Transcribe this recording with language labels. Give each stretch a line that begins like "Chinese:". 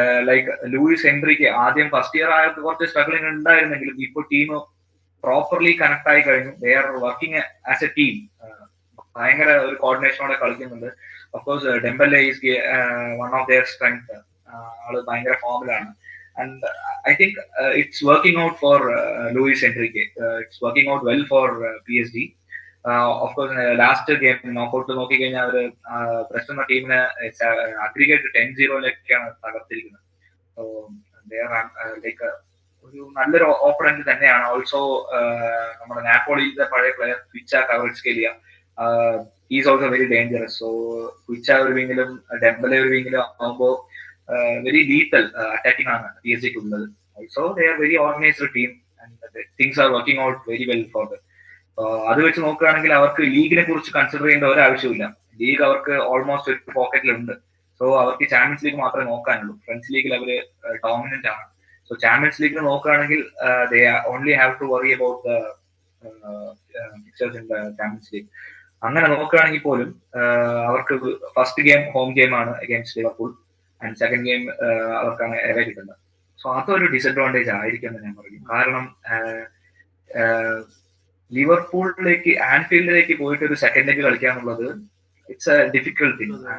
Malayalam: Like Luis എൻട്രിക്ക് ആദ്യം first year ആയപ്പോൾ കുറച്ച് സ്ട്രഗ്ലിംഗ് ഉണ്ടായിരുന്നെങ്കിലും ഇപ്പോൾ ടീം പ്രോപ്പർലി കണക്ട് ആയി കഴിഞ്ഞു.
English: They are working as a team.
Malayalam: ഭയങ്കര ഒരു കോർഡിനേഷനോടെ കളിക്കുന്നുണ്ട്.
English: Of course Dembele is one of their strength.
Malayalam: ആള് ഭയങ്കര ഫോമിലാണ്.
English: And I think it's working out for Luis Enrique. It's working out well for PSG. Of course, last game knockout
Malayalam: നോക്കി കഴിഞ്ഞാൽ അവർ പ്രശ്നം എന്ന ടീമിനെ അഗ്രിഗേറ്റ് 10-0 തകർത്തിരിക്കുന്നത്. സോ ലൈക്ക് ഒരു നല്ലൊരു ഓപ്പണന്റ് തന്നെയാണ്.
English: also
Malayalam: നമ്മുടെ നാപ്പോളിയിലെ പഴയ player
English: Kvicha Kvaratskhelia is also very dangerous.
Malayalam: So ക്വിച്ച ഒരു വിങ്ങിലും ഡെംബലെ ഒരു വിങ്ങിലും ആകുമ്പോൾ
English: very lethal attacking
Malayalam: ആണ് PSG ഉള്ളത്.
English: Also they are very organized team and things are working out very well for them.
Malayalam: അത് വെച്ച് നോക്കുകയാണെങ്കിൽ അവർക്ക് ലീഗിനെ കുറിച്ച് കൺസിഡർ ചെയ്യേണ്ട ഒരു ആവശ്യമില്ല. ലീഗ് അവർക്ക് ഓൾമോസ്റ്റ് ഒരു പോക്കറ്റിലുണ്ട്. സോ അവർക്ക് ചാമ്പ്യൻസ് ലീഗ് മാത്രമേ നോക്കാനുള്ളൂ. ഫ്രഞ്ച് ലീഗിൽ അവർ ഡോമിനന്റ് ആണ്. സോ ചാമ്പ്യൻസ് ലീഗിൽ നോക്കുകയാണെങ്കിൽ
English: they only have to worry about the fixtures in the champions league.
Malayalam: അങ്ങനെ നോക്കുകയാണെങ്കിൽ പോലും അവർക്ക് ഫസ്റ്റ് ഗെയിം ഹോം ഗെയിം ആണ്
English: against Liverpool and second game
Malayalam: അവർക്കാണ് എവേ കിട്ടുന്നത്. സോ അതൊരു ഡിസഡ്വാൻറ്റേജ് ആയിരിക്കും എന്ന് ഞാൻ പറയും. കാരണം ലിവർപൂളിലേക്ക് ആൻഫീൽഡിലേക്ക് പോയിട്ട് ഒരു സെക്കൻഡ് ലെഗ് കളിക്കുക എന്നുള്ളത്
English: It's a difficult thing.